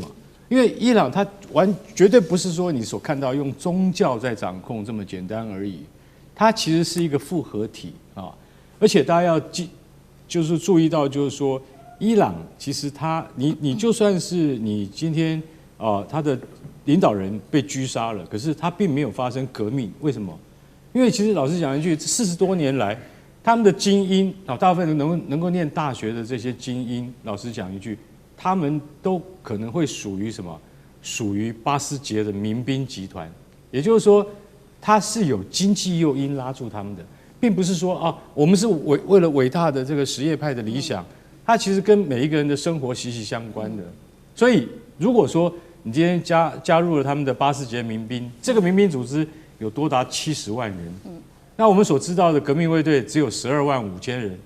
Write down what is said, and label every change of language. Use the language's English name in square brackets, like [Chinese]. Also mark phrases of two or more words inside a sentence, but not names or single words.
[Chinese] 因為伊朗它絕對不是說你所看到用宗教在掌控這麼簡單而已，它其實是一個複合體啊，而且大家要就是注意到，就是說伊朗其實你就算是你今天他的領導人被狙殺了，可是他並沒有發生革命，為什麼？因為其實老實講一句，40多年來，他們的精英大部分能夠念大學的這些精英，老實講一句，他們都可能會屬於什麼？屬於巴斯捷的民兵集團，也就是說，他是有經濟誘因拉住他們的，並不是說我們是為了偉大的這個什葉派的理想，它其實跟每一個人的生活息息相關的。所以，如果說你今天加入了他們的巴斯捷民兵，這個民兵組織有多達70萬人，那我們所知道的革命衛隊只有12萬5千人。